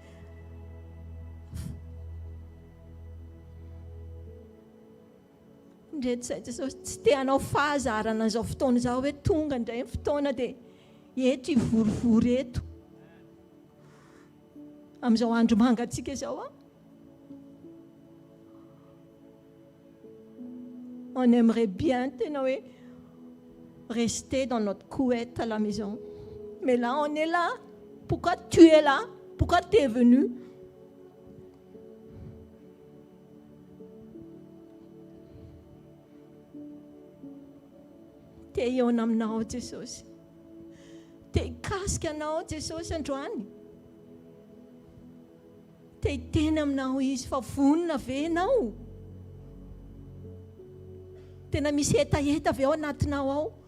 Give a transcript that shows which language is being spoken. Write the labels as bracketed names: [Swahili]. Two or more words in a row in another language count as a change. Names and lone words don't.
[Malagasy] Ndreto izay Jesosy, tsy te hanao fahazarana izao fotoana izao hoe tonga indray ny fotoana dia eto hivorivory eto amin'izao andro mangatsika izao a. [French] On aimerait bien rester dans notre couette à la maison. Mais là, on est là. Pourquoi tu es là? Pourquoi tu es venu? [Malagasy] Te hiona aminao Jesosy. Te hikasika anao Jesosy androany. Te hiteny aminao izy fa vonona ve ianao? Tena misy hetaheta avy ao anatinao ao.